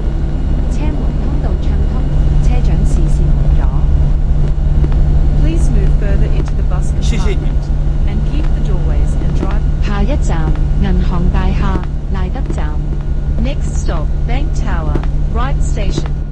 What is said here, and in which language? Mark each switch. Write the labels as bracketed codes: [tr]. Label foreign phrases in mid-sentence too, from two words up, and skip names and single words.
[yue] 車門通道暢通，車長視線無阻。 [en] Please move further into the bus [yue] 謝謝你。 [en] compartment and keep the doorways and drive. [yue] 下一站銀行大廈賴德站。 [en] Next stop, Bank Tower, Ryde Station.